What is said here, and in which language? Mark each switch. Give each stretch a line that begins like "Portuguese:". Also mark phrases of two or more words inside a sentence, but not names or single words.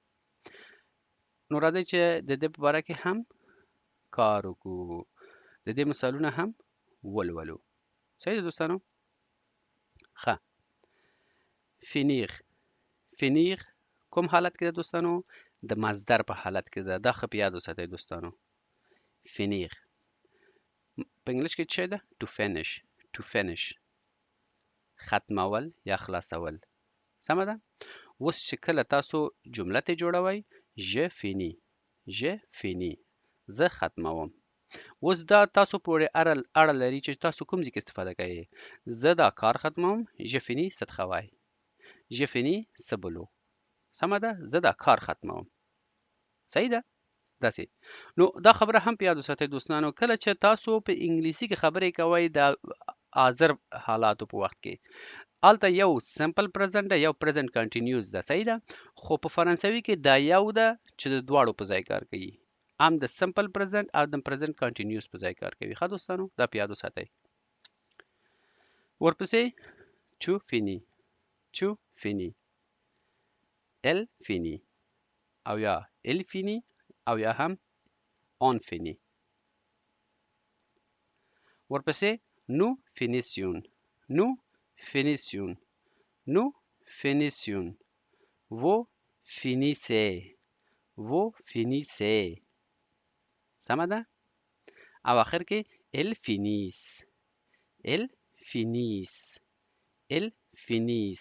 Pashto: نو راځئ چې د دې په باره کې هم کار وکړو، د دې مثالونه هم ولولو. صحیح ده دوستانو. ښه. فینیغ. فینیغ کوم حالت کې ده دوستانو؟ د مصدر په حالت کې ده. دا ښه په یاد وساتئ دوستانو. فینیغ په انګلیش کې څه ده؟
English: to finish. to finish
Pashto: ختمول یا خلاصول. سمه ده. اوس چې کله تاسو جمله ته جوړوئ،
French: je finis, je finis,
Pashto: زه ختموم. اوس دا تاسو پورې اړه لري چې تاسو کوم ځای کې استفاده کوئ. زه دا کار ختموم،
French: je finis ce travail، je finis ce boulot.
Pashto: سمه ده. زه دا کار ختموم. صحیح ده. داسې. نو دا خبره هم په یاد وساتئ دوستانو، کله چې تاسو په انګلیسي کې خبرې کوئ د حاضر حالاتو په وخت کې، هلته یو
English: simple present
Pashto: ده، یو
English: present continuous
Pashto: ده. صحیح ده. خو په فرانسوي کې دا یو ده چې د دواړو په ځای کار کوي. هم د
English: simple present
Pashto: او د
English: present continuous
Pashto: په ځای کار کوي. ښه دوستانو، دا په یاد وساتئ.
French: ورپسې tu finis, tu finis, elle finit
Pashto: او یا
French: il finit
Pashto: او یا هم
French: on finit. ورپسې nous finissons, nous finissons, nous finissons, vous finissez, vous finissez, وو فینیسه.
Pashto: سمه ده. او آخر کې
French: elles finissent, elles finissent, elles finissent.